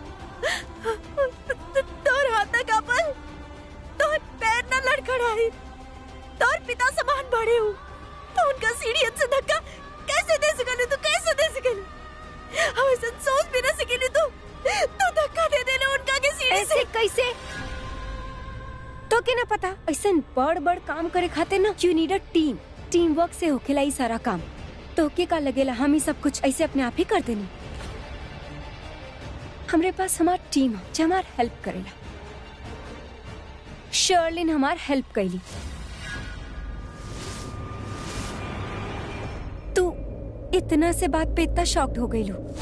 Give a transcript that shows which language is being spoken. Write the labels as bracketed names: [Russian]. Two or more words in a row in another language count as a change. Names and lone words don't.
[Bhojpuri] तोर हाथ ना कापल, तोर पैर ना लड़खड़ाए, तोर पिता समान बड़े हो तो उनका सीढ़ियन से धक्का कैसे दे सके? तू कैसे दे सके? हम ऐसा सोच भी ना सके तू धक्का दे दे लो उनका के सीढ़ी ऐसे से। कैसे? तो के ना पता ऐसा बड़ बड़ काम करे खाते ना [English] you need a team work [Bhojpuri] से होखेला ई सारा काम। तो के का लगेला हम ही सब कुछ ऐसे अपने आप ही कर देनी? हमरे पास हमार टीम है जो हमार हेल्प करेला। शर्लिन हमार हेल्प कैली। तू इतना से बात पे इतना शॉक्ड हो गई लो।